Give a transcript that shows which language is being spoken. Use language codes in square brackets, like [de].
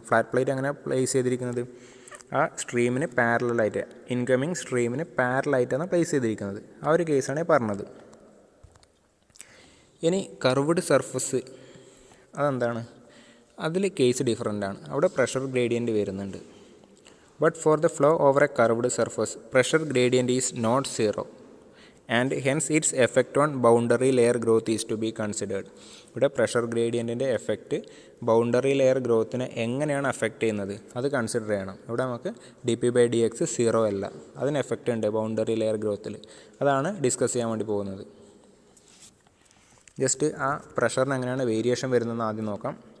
[ml] Flat plate അങ്ങനെ place ചെയ്തിരിക്കുന്നത് ആ സ്ട്രീമിന് പാരലായിട്ട്, ഇൻകമിങ് സ്ട്രീമിന് പാരലായിട്ടാണ് പ്ലേസ് ചെയ്തിരിക്കുന്നത്. ആ ഒരു കേസാണ് പറഞ്ഞത്. ഇനി കർവ്ഡ് സർഫസ് അതെന്താണ്, അതിൽ കേസ് ഡിഫറൻ്റ് ആണ്. അവിടെ പ്രഷർ ഗ്രേഡിയൻറ്റ് വരുന്നുണ്ട്. [en] But for the flow over a curved surface, pressure gradient is not zero, and hence its effect on boundary layer growth is to be considered. [ml] ഇവിടെ pressure ഗ്രേഡിയൻറ്റിൻ്റെ effect boundary layer ഗ്രോത്തിനെ എങ്ങനെയാണ് affect ചെയ്യുന്നത് അത് consider ചെയ്യണം. ഇവിടെ നമുക്ക് dp/dx 0 അല്ല, അതിന് effect ഉണ്ട് ബൗണ്ടറി ലെയർ ഗ്രോത്തിൽ. അതാണ് ഡിസ്കസ് ചെയ്യാൻ വേണ്ടി പോകുന്നത്. ജസ്റ്റ് ആ പ്രഷറിന് എങ്ങനെയാണ് വേരിയേഷൻ വരുന്നതെന്ന് ആദ്യം നോക്കാം.